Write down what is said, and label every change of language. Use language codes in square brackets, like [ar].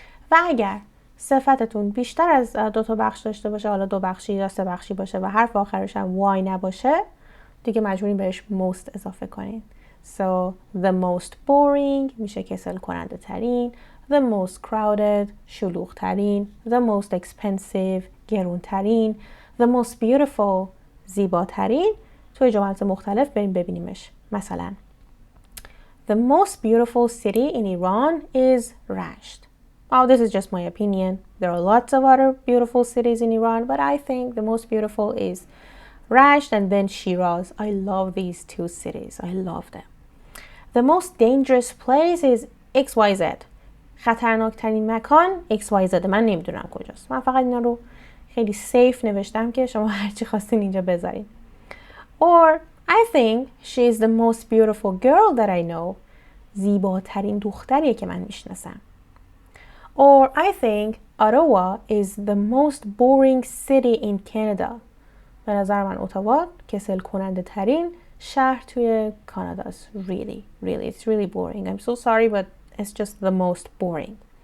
[fa] و اگر صفتتون بیشتر از 2 تا بخش داشته باشه، حالا 2 بخشی یا 3 بخشی باشه و حرف آخرش هم y نباشه، دیگه مجبورین بهش most اضافه کنین. [en] So the most boring [fa] میشه کسل کننده ترین. [en] The most crowded شلوغ ترین. The most expensive گرون ترین. The most beautiful زیباترین. [fa] توی جملات مختلف بریم ببینیمش. [en] مثلا The most beautiful city in Iran is Rasht. Well, this is just my opinion. There are lots of other beautiful cities in Iran, but I think the most beautiful is Rasht and then Shiraz. I love these 2 cities. I love them. The most dangerous place is XYZ. [fa] خطرناکترین مکان XYZ. من نمیدونم کجاست. من فقط اینا رو خیلی سیف نوشتم که شما هرچی خواستین اینجا بذارین. [en] Or I think she is the most beautiful girl that I know. [fa] زیباترین دختریه که من میشناسم. [en] Or I think Ottawa is the most boring city in Canada. [fa] به نظر من اتاوا کسل کننده ترین شهر توی کانادا است. [en] Really, it's really boring. I'm so sorry, but it's just the most boring.